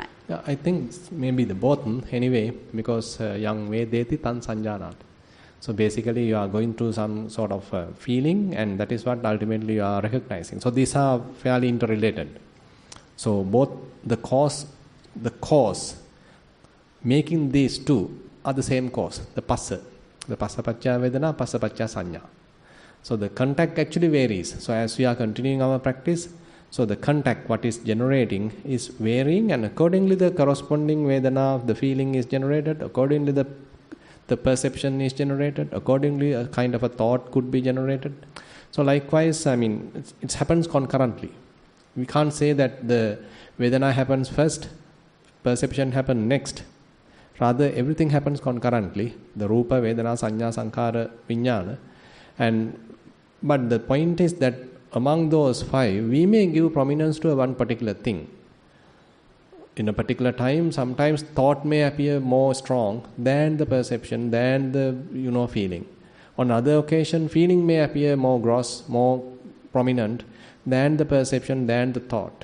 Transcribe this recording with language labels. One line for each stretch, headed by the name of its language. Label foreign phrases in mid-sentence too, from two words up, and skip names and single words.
English: Yeah, I think maybe the both anyway, because
Pali: yang vedeti tan sanjanat.
English: So basically you are going through some sort of feeling, and that is what ultimately you are recognizing. So these are fairly interrelated. So both the cause, making these two are the same cause, the
Pali: passa pacca vedana, passa pacca sanya.
English: So the contact actually varies. So as we are continuing our practice, so the contact, what is generating, is varying, and accordingly the corresponding vedana of the feeling is generated, accordingly the perception is generated, accordingly a kind of a thought could be generated. So likewise, it happens concurrently. We can't say that the vedana happens first, perception happens next. Rather, everything happens concurrently.
Pali: The rupa, vedana, sanya, sankhara, vijnana.
English: But the point is that among those 5, we may give prominence to one particular thing. in a particular time, sometimes thought may appear more strong than the perception, than the feeling. On other occasion, feeling may appear more gross, more prominent than the perception, than the thought.